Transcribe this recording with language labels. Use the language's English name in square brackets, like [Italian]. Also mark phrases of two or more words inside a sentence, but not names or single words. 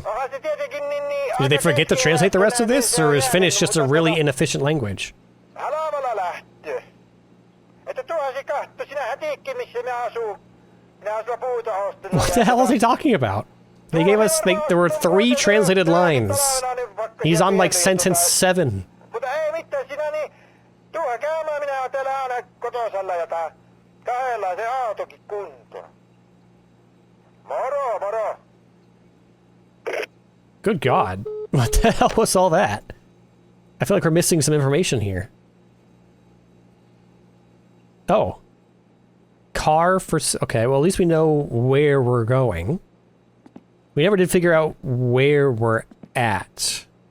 [English] Did they forget to translate the rest of this, or is Finnish just a really inefficient language? What the hell is he talking about? They gave us, there were 3 translated lines. He's on like sentence 7. [Finnish] Mutta ei mitään sinä niin. Tuohon käymään minä oon täällä aina kotosalla ja kahdella se autokin kuntoon. Moro, moro. [English] Good God. What the hell was all that? I feel like we're missing some information here. Oh. Car for... Okay, well at least we know where we're going. We never did figure out where we're at.